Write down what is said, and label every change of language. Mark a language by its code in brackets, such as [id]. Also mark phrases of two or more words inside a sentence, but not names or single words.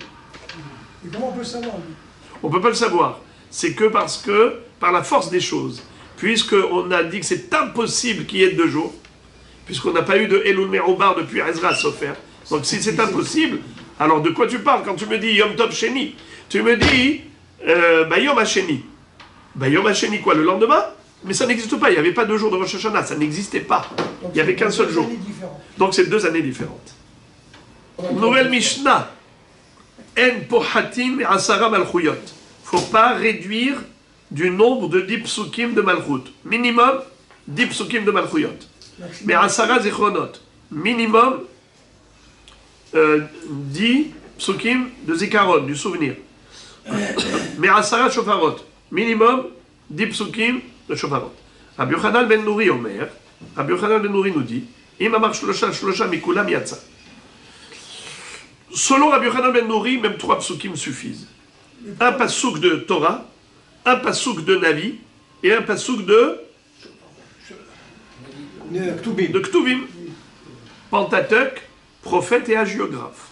[fr] Et comment on peut savoir lui? On ne peut pas le savoir. C'est que parce que, par la force des choses, puisqu'on a dit que c'est impossible qu'il y ait 2 jours, puisqu'on n'a pas eu de [he] אלול מעובר [fr] depuis Ezra Sofer. Donc si c'est impossible, alors de quoi tu parles quand tu me dis [he] יום טוב שני? [fr] Tu me dis [he] יום השני. יום השני [fr] quoi, le lendemain? Mais ça n'existe pas, il n'y avait pas 2 jours de Rosh Hashanah, ça n'existait pas. Il n'y avait qu'un seul jour. Donc c'est 2 années différentes. Nouvelle Mishnah. [he] אין פוחתים מעשרה מלכויות. [fr] Faut pas réduire du nombre de 10 psukim de malchut. Minimum 10 psukim de malchuyot. Mais [he] עשרה זכרונות. [fr] Minimum 10 psukim de zikaron, du souvenir. Mais [he] עשרה שופרות. [fr] Minimum 10 psukim de shofarot. Rabbi Yochanan ben Nouri Omer. Rabbi Yochanan ben Nouri nous dit [he] אם אמר שלושה מכולם יצא. [fr] Selon Rabbi Yochanan ben Nouri, même 3 psukim suffisent. Un pasouk de Torah, un pasouk de Navi et un pasouk de Ktuvim. Pentateuch, prophète et hagiographe.